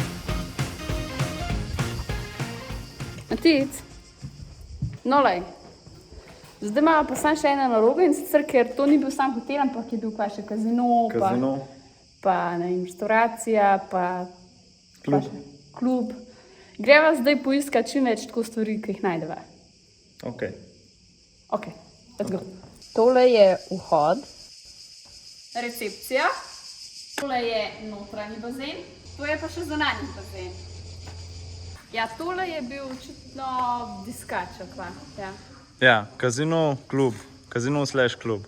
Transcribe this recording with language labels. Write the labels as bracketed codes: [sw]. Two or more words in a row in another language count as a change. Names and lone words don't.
[sl] Matic, no lej, zdaj imamo pa samo še eno nalogo in sicer, ker to ni bil sam hotel, ampak je bil pa še kazino, pa ne vem, restauracija, pa klub. Greva zdaj poiskat čim več tako stvari, ki jih najdeva. Ok, [en] Let's go. [sl] Tole je vhod. Recepcija. Tole je notranji bazen. To je pa še zunanji bazen. Ja, tole je bil očitno diskač, akva. Ja, kazino, klub, kazino/klub.